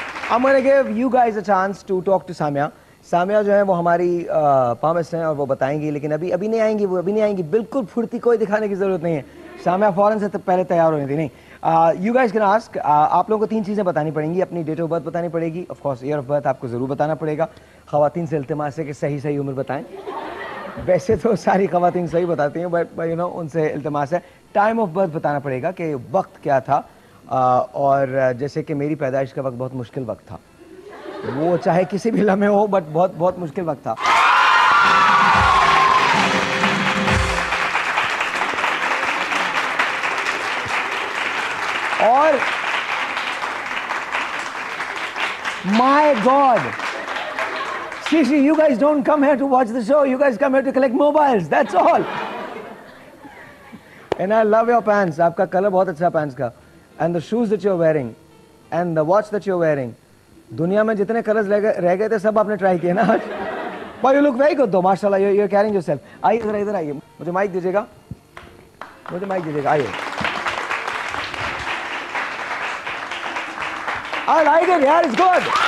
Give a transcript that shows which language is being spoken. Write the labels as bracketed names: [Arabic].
[English] I'm gonna give you guys a chance to talk to Samia. [Hindi] Samia जो है वो हमारी पामिस्ट हैं और वो बताएंगी, लेकिन अभी नहीं आएंगी. वो अभी नहीं आएंगी. बिल्कुल फुर्ती कोई दिखाने की जरूरत नहीं है. सामिया फौरन से पहले तैयार होनी थी. नहीं, [English] You guys can ask. [Hindi] आप लोगों को 3 चीज़ें बतानी पड़ेंगी. अपनी डेट ऑफ बर्थ बतानी पड़ेगी, of course year of birth आपको ज़रूर बताना पड़ेगा. ख़वातीन से इल्तिमास है कि सही उम्र बताएं. वैसे तो सारी ख़वातीन सही बताती हैं, [English] but you know [Hindi] उनसे इल्तिमास है. टाइम ऑफ बर्थ बताना पड़ेगा कि वक्त क्या था, और जैसे कि मेरी पैदाइश का वक्त बहुत मुश्किल वक्त था. वो चाहे किसी भी लम्हे हो, बट बहुत मुश्किल वक्त था. [English] और my God, seriously, you guys don't come here to watch the show. You guys come here to collect mobiles. That's all. And I love your pants. [Hindi] आपका कलर बहुत अच्छा पैंट्स का. [English] And the shoes that you're wearing, and the watch that you're wearing. [Hindi] दुनिया में जितने colours रह गए थे सब आपने ट्राई किए ना आज. [English] But you look very good though, माशाल्लाह. You're carrying yourself. [Hindi] आइए इधर आइए. मुझे माइक दीजिएगा. आइए. [English] I like it, यार. It's good.